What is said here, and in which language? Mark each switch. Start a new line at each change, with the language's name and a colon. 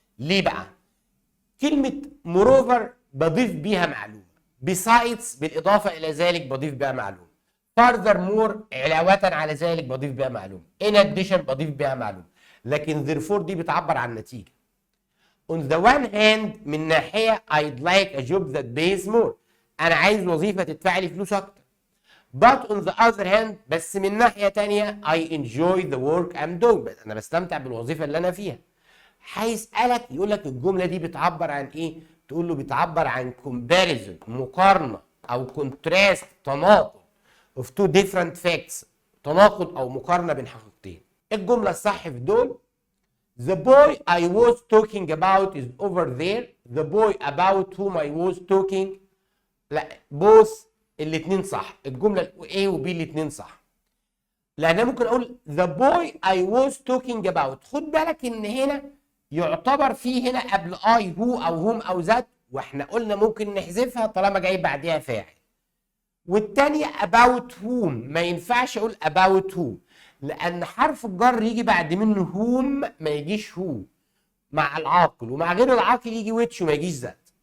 Arabic: ليه بقى؟ كلمه moreover بضيف بيها معلومه، besides بالاضافه الى ذلك بضيف بيها معلومه، furthermore علاوه على ذلك بضيف بيها معلومه، in addition بضيف بيها معلومه. لكن therefore دي بتعبر عن نتيجه.
English: on the one hand،
Arabic: من ناحيه
English: I'd like a job that pays more،
Arabic: انا عايز وظيفه تدفع لي فلوس اكتر.
English: but on the other hand،
Arabic: بس من ناحيه ثانيه
English: I enjoy the work I'm doing،
Arabic: انا بستمتع بالوظيفه اللي انا فيها. هيسالك يقول لك الجمله دي بتعبر عن ايه؟ تقول له بتعبر عن comparison، مقارنه، او contrast، تناقض
English: of two different facts،
Arabic: تناقض او مقارنه بين حقيقتين. الجمله الصح في دول
English: the boy I was talking about is over there. the boy about whom I was talking، لا both
Arabic: الاثنين صح. الجمله A و B الاثنين صح، لان انا ممكن اقول
English: the boy I was talking about.
Arabic: خد بالك ان هنا يعتبر فيه هنا قبل I هو او هم او ذات، واحنا قلنا ممكن نحذفها طالما جاي بعدها فاعل. والثانيه about whom ما ينفعش اقول about who، لان حرف الجر يجي بعد منه whom ما يجيش who، مع العاقل، ومع غير العاقل يجي which وما يجيش ذات.